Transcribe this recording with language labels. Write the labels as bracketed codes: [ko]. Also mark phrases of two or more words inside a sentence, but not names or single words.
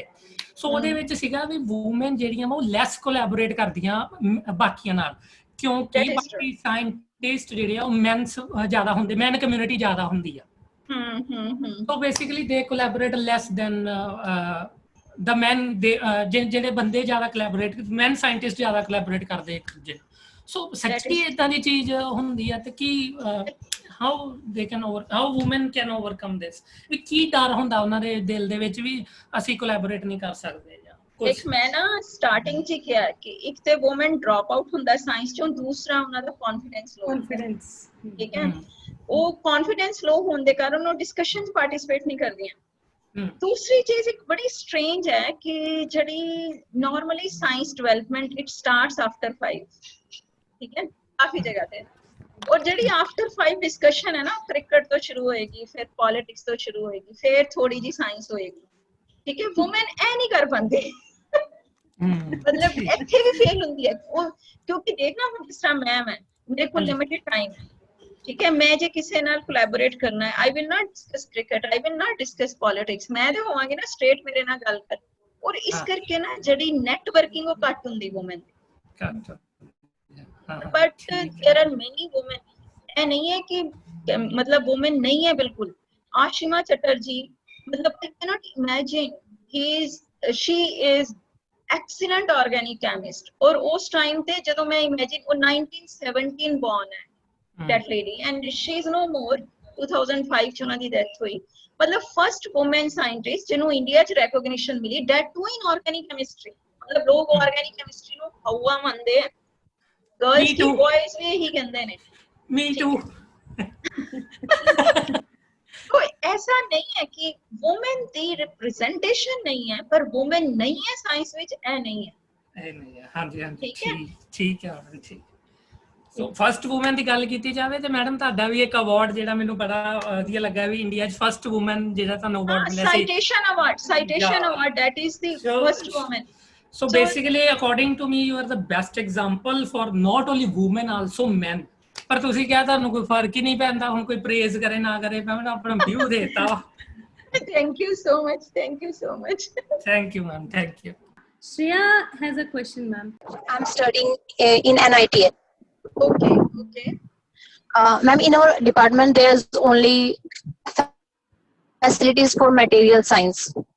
[pa] ਸੋ ਉਹਦੇ ਵਿੱਚ ਸੀਗਾ ਵੀ ਵੂਮਨ ਜਿਹੜੀਆਂ ਵਾ ਉਹ [en] less collaborate [pa] ਕਰਦੀਆਂ ਬਾਕੀਆਂ ਨਾਲ, ਕਿਉਂਕਿ ਬਾਕੀ ਸਾਇੰਟਿਸਟ ਜਿਹੜੇ ਆ ਉਹ ਮੈਨਸ ਜ਼ਿਆਦਾ ਹੁੰਦੇ, [en] man community [pa] ਜ਼ਿਆਦਾ ਹੁੰਦੀ ਆ। ਸੋ ਬੇਸਿਕਲੀ [en] they collaborate less than the man, [pa] ਜਿਹੜੇ ਬੰਦੇ ਜ਼ਿਆਦਾ ਕੋਲੈਬੋਰੇਟ, [en] man scientist [pa] ਜ਼ਿਆਦਾ ਕੋਲੈਬੋਰੇਟ ਕਰਦੇ ਇੱਕ ਦੂਜੇ ਨਾਲ। ਸੋ ਸੱਚੀ ਇਦਾਂ ਦੀ ਚੀਜ਼ ਹੁੰਦੀ ਆ ਤੇ ਕੀ [en] how they can how women can overcome this, [pa] ਵੀ ਕੀ ਡਰ ਹੁੰਦਾ ਉਹਨਾਂ ਦੇ ਦਿਲ ਦੇ ਵਿੱਚ ਵੀ ਅਸੀਂ ਕੋਲੈਬੋਰੇਟ ਨਹੀਂ ਕਰ ਸਕਦੇ ਜਾਂ ਕੁਝ? ਇੱਕ ਮੈਂ ਨਾ ਸਟਾਰਟਿੰਗ 'ਚ ਕਿਹਾ ਕਿ ਇੱਕ ਤੇ [en] woman drop out [pa] ਹੁੰਦਾ ਸਾਇੰਸ 'ਚੋਂ, ਦੂਸਰਾ ਉਹਨਾਂ ਦਾ ਕੌਨਫੀਡੈਂਸ, ਠੀਕ ਹੈ। ਉਹ [en] confidence low [pa] ਹੋਣ ਦੇ ਕਾਰਨ ਉਹ ਡਿਸਕਸ਼ਨ 'ਚ ਪਾਰਟਿਸਿਪੇਟ ਨਹੀਂ ਕਰਦੀਆਂ। ਦੂਸਰੀ ਚੀਜ਼ ਇੱਕ ਬੜੀ ਸਟ੍ਰੇਂਜ ਹੈ ਕਿ ਜਿਹੜੀ [en] normally science development it starts after 5, [pa] ਠੀਕ ਹੈ, ਕਾਫੀ ਜਗ੍ਹਾ ਤੇ। [hi] और ਜਿਹੜੀ [en] after 5 discussion [hi] है ना, क्रिकेट तो शुरू होएगी, फिर पॉलिटिक्स तो शुरू होएगी, फिर थोड़ी जी साइंस होएगी, ठीक है। वुमेन ऐ नहीं कर पाते मतलब [pa] ਇੱਥੇ ਵੀ ਫੇਲ ਹੁੰਦੀ ਹੈ ਉਹ, ਕਿਉਂਕਿ ਦੇਖਣਾ ਹੁਣ ਜਿਸ ਤਰ੍ਹਾਂ ਮੈਂ ਮੇਰੇ ਕੋਲ [en] limited time [pa] ਹੈ, ਠੀਕ ਹੈ। ਮੈਂ ਜੇ ਕਿਸੇ ਨਾਲ ਕੋਲੈਬੋਰੇਟ ਕਰਨਾ ਹੈ, [en] I will not discuss cricket, I will not discuss politics, [pa] ਮੈਂ ਤੇ ਹੋਵਾਂਗੀ ਨਾ ਸਟ੍ਰੇਟ ਮੇਰੇ ਨਾਲ ਗੱਲ ਕਰ। ਔਰ ਇਸ ਕਰਕੇ ਨਾ ਜਿਹੜੀ ਨੈਟਵਰਕਿੰਗ ਉਹ ਘੱਟ ਹੁੰਦੀ ਵੂਮਨ ਦੀ। [en] But there are many women, [hi] ऐ नहीं है कि मतलब वुमेन नहीं है बिल्कुल। आशिमा चटर्जी, मतलब [en] I can not imagine, she is excellent organic chemist. [hi] और उस टाइम पे [pa] ਜਦੋਂ ਮੈਂ [hi] इमेजिन, वो 1917 बॉर्न है [en] that lady, and she is no more [pa] 2005 ਚ ਉਨ੍ਹਾਂ ਦੀ ਡੈਥ ਹੋਈ। [hi] मतलब [en] first women scientist [hi] जिन्हों इंडिया च रिकॉग्निशन मिली, [en] that too in organic chemistry. [hi] मतलब लोग [en] organic chemistry [pa] ਨੂੰ ਹਵਾ ਮੰਨਦੇ [hi] हैं, गर्ल्स की बॉयज भी यही कहते हैं, [en] me too. [hi] तो ऐसा नहीं है कि वुमेन दी रिप्रेजेंटेशन नहीं है, पर वुमेन नहीं है साइंस विच, ऐ नहीं है। हां जी ठीक है ठीक। [pa] ਸੋ [en] first woman [pa] ਦੀ ਗੱਲ ਕੀਤੀ ਜਾਵੇ ਤੇ ਮੈਡਮ ਤੁਹਾਡਾ ਵੀ ਇੱਕ ਅਵਾਰਡ ਜਿਹੜਾ ਮੈਨੂੰ ਬੜਾ ਵਧੀਆ ਲੱਗਾ ਵੀ ਇੰਡੀਆ 'ਚ [en] first woman [pa] ਜਿਹੜਾ ਤੁਹਾਨੂੰ ਅਵਾਰਡ ਮਿਲਿਆ ਸੀ, [en] Citation award, that is the first woman. So basically, according to me, you are the best example for not only women, also men. [pa] ਪਰ ਤੁਸੀਂ क्या ਤੁਹਾਨੂੰ ਕੋਈ ਫਰਕ ਹੀ ਨਹੀਂ ਪੈਂਦਾ, ਹੁਣ ਕੋਈ ਪ੍ਰੇਜ਼ ਕਰੇ ਨਾ ਕਰੇ, ਮੈਂ ਆਪਣਾ ਵਿਊ ਦੇਤਾ। [en] Thank you so much, thank you so much. Thank you ma'am, thank you. Shreya has a question, ma'am. I'm studying in NIT. Okay. Ma'am, in our department, there's only facilities for material science.